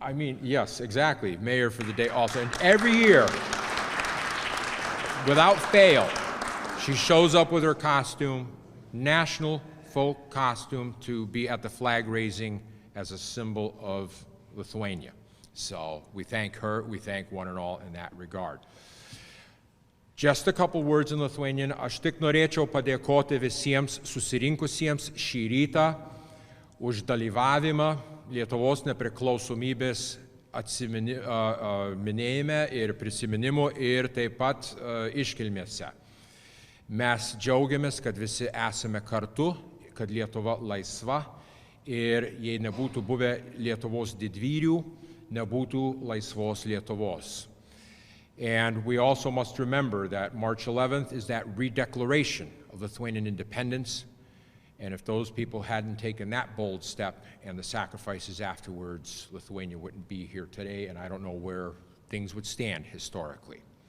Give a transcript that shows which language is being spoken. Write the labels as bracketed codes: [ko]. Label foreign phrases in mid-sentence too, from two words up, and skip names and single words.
[en] I mean, yes, exactly, mayor for the day also. And every year, without fail, she shows up with her costume, national folk costume, to be at the flag raising as a symbol of Lithuania. So we thank her, we thank one and all in that regard. Just a couple words in Lithuanian. [lt] Aš tik norėčiau padėkoti visiems susirinkusiems šį rytą už dalyvavimą Lietuvos nepriklausomybės minėjime ir prisiminimu ir taip pat iškilmėse. Mes džiaugiamės, kad visi esame kartu, kad Lietuva laisva ir jei nebūtų buvę Lietuvos didvyrių, nebūtų laisvos Lietuvos. [en] And we also must remember that March 11th is that redeclaration of Lithuanian independence. And if those people hadn't taken that bold step and the sacrifices afterwards, Lithuania wouldn't be here today, and I don't know where things would stand historically.